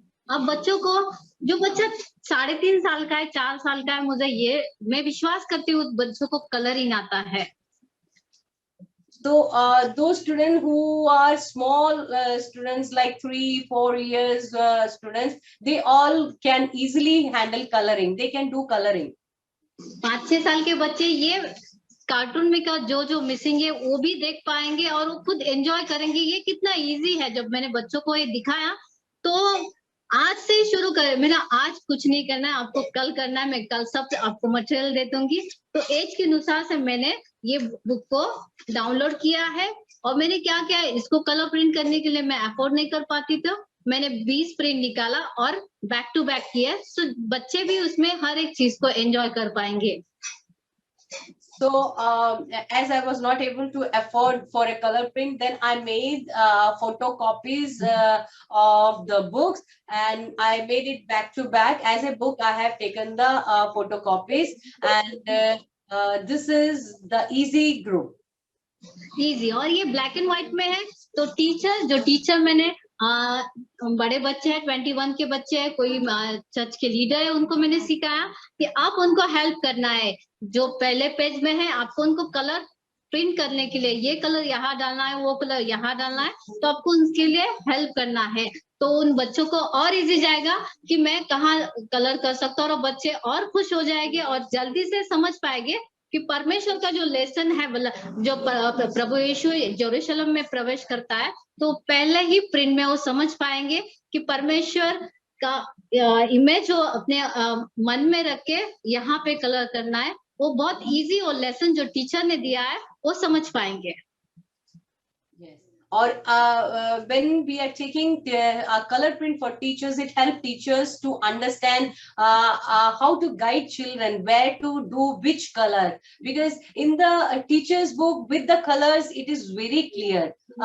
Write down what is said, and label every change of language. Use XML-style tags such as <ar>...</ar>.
<hi>अब बच्चों को, जो बच्चा 3.5 साल का है, 4 साल का है, मैं विश्वास करती हूँ बच्चों को कलरिंग आता है।</hi> <en>So those students who are small students, like 3-4 years students, they all can easily handle coloring. They can do coloring.</en> <hi>5-6 साल के बच्चे ये कार्टून में का जो जो मिसिंग है वो भी देख पाएंगे और वो खुद एंजॉय करेंगे। ये कितना इजी है। जब मैंने बच्चों को ये दिखाया तो आज से ही शुरू कर, मैंने आज कुछ नहीं करना है, आपको कल करना है, मैं कल सब आपको मटेरियल दे दूंगी। तो एज के अनुसार से मैंने ये बुक को डाउनलोड किया है। और मैंने क्या किया, इसको कलर प्रिंट करने के लिए मैं अफोर्ड नहीं कर पाती, तो मैंने 20 प्रिंट निकाला और बैक टू बैक किया। सो बच्चे भी उसमें हर एक चीज को एंजॉय कर पाएंगे।</hi> <en>So as I was not able to afford for a color print, then I made photocopies of the books, and I made it back to back as a book. I have taken the photocopies, and this is the easy group.</en> <hi>Easy, और ये black and white में है। तो teacher मैंने बड़े बच्चे हैं, 21 के बच्चे हैं, कोई चर्च के लीडर है, उनको मैंने सिखाया कि आप उनको हेल्प करना है। जो पहले पेज में है आपको उनको कलर प्रिंट करने के लिए ये कलर यहाँ डालना है, वो कलर यहाँ डालना है, तो आपको उनके लिए हेल्प करना है। तो उन बच्चों को और इजी जाएगा कि मैं कहाँ कलर कर सकता हूँ, और बच्चे और खुश हो जाएंगे और जल्दी से समझ पाएंगे कि परमेश्वर का जो लेसन है, जो प्रभु यीशु यरूशलेम में प्रवेश करता है, तो पहले ही प्रिंट में वो समझ पाएंगे कि परमेश्वर का इमेज जो अपने मन में रख के यहाँ पे कलर करना है, वो बहुत इजी, और लेसन जो टीचर ने दिया है वो समझ पाएंगे।</hi> <en>Or when we are taking a color print for teachers, it helps teachers to understand how to guide children, where to do which color, because in the teacher's book with the colors it is very clear.</en>